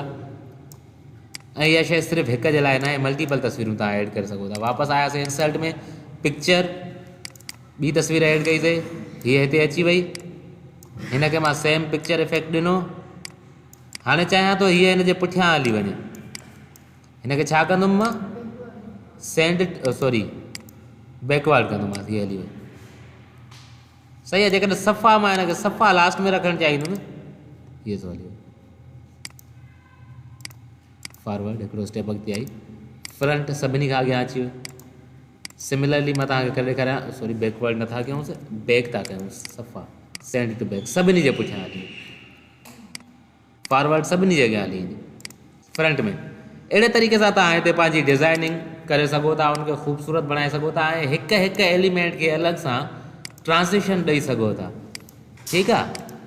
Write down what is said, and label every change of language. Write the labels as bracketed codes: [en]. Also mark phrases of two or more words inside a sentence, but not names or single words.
[sd] ऐं इहा शइ सिर्फ़ु हिक जे लाइ न आहे, मल्टीपल तस्वीरूं तव्हां ऐड करे सघो था। वापसि आयासीं इंसर्ट में, पिक्चर, ॿी तस्वीर ऐड कईसीं, हीअ हिते अची वई। हिनखे मां [en] same picture effect [sd] ॾिनो। हाणे चाहियां थो हीअ हिन जे पुठियां हली वञे, हिनखे छा कंदुमि मां? [en] send, sorry backward [sd] कंदोमांसि, हीअ हली वई। सही आहे। जेकॾहिं सफ़ा मां हिनखे सफ़ा लास्ट में रखणु चाहींदुमि, हीअ थो हली वई। फॉरवर्ड हिकिड़ो स्टेप अॻिते आई, फ्रंट सभिनी खां अॻियां अची वियो। सिमिलरली मां तव्हांखे करे ॾेखारियां, [en] sorry backward [sd] नथा कयूंसि, बैक था कयूंसि। सफ़ा [en] send to back [sd] सभिनी जे पुठियां हली वई। फॉरवर्ड सभिनी जे अॻियां हली वेंदी फ्रंट में। अहिड़े तरीक़े सां तव्हां हिते पंहिंजी डिज़ाइनिंग करे सघो था, उनखे ख़ूबसूरत बणाए सघो था, ऐं हिकु हिकु एलिमेंट खे अलॻि सां ट्रांज़िशन ॾेई सघो था। ठीकु आहे।